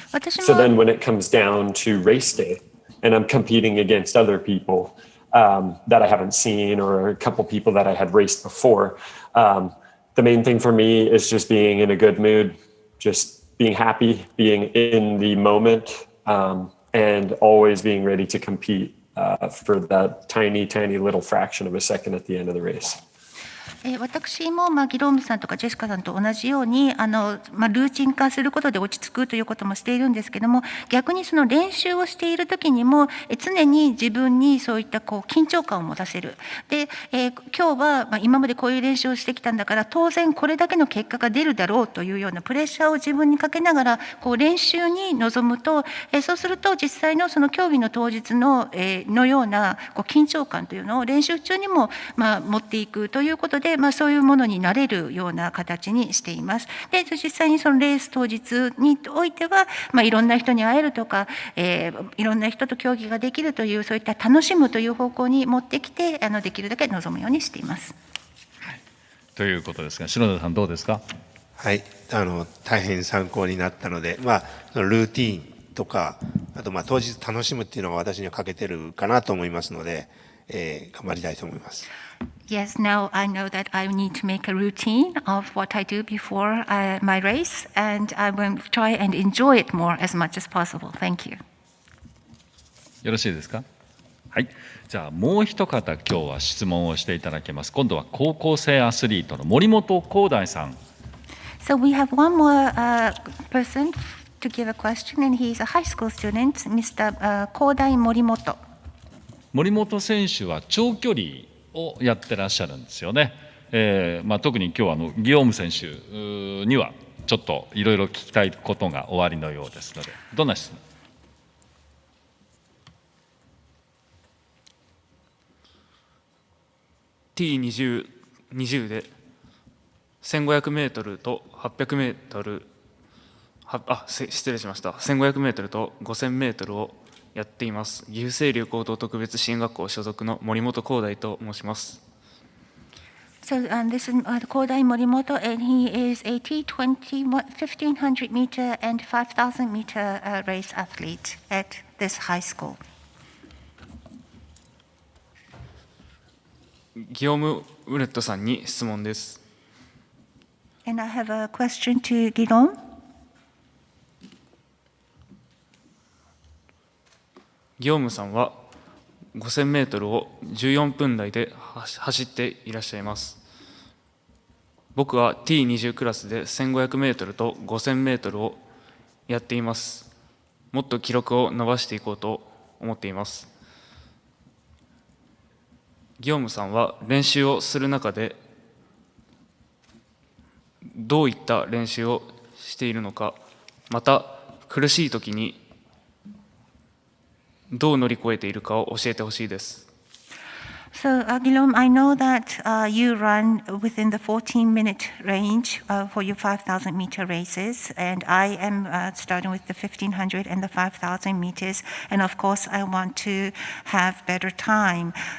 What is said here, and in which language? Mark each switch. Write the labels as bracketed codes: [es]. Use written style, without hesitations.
[en] So then when it comes down to race day and I'm competing against other people that I haven't seen or a couple people that I had raced before, the main thing for me is just being in a good mood, just being happy, being in the moment, and always being ready to compete for that tiny, tiny little fraction of a second at the end of the race. [ja] 私もギロームさんとかジェシカさんと同じようにルーチン化することで落ち着くということもしているんですけども、逆にその練習をしている時にも常に自分にそういった緊張感を持たせる。で、今日は今までこういう練習をしてきたんだから当然これだけの結果が出るだろうというようなプレッシャーを自分にかけながら練習に臨むと、そうすると実際のその競技の当日のような緊張感というのを練習中にも持っていくということで、そういうものになれるような形にしています。で、実際にそのレース当日においては、いろんな人に会えるとか、いろんな人と競技ができるという、そういった楽しむという方向に持ってきて、できるだけ臨むようにしています。はい、ということですが、篠田さんどうですか？はい、大変参考になったので、そのルーティーンとか、あと当日楽しむっていうのが私には欠けてるかなと思いますので、頑張りたいと思います。 [en] Yes, now I know that I need to make a routine of what I do before my race, and I will try and enjoy it more as much as possible. Thank you. [ja] よろしいですか？はい。じゃあもう一方今日は質問をしていただけます。今度は高校生アスリートの森本光大さん。 [en] So we have one more person to give a question, and he is a high school student, Mr. [ja] 光大森本。森本選手は長距離をやってらっしゃるんですよね。特に今日はギヨーム選手にはちょっといろいろ聞きたいことがおありのようですので、どんな質問？T20で1500メートルと800メートル、失礼しました。 1500メートルと5000メートルをやっています。岐阜清流高等特別支援学校所属の森本光大と申します。 [en] So this is Kodai Morimoto, and he is a T20 1500 meter and 5000 meter race athlete at this high school. [ja] ギヨーム・ウレットさんに質問です。 [en] And I have a question to Guillaume. [ja] ギヨームさんは5000メートルを14分台で走っていらっしゃいます。僕は T20 クラスで1500メートルと5000メートルをやっています。もっと記録を伸ばしていこうと思っています。ギヨームさんは練習をする中でどういった練習をしているのか、また苦しい時にどう乗り越えているかを教えてほしいです。 [en] So, Guillaume, I know that you run within the 14-minute range for your 5,000-meter races, and I am starting with the 1,500 and the 5,000 meters, and of course, I want to have better time.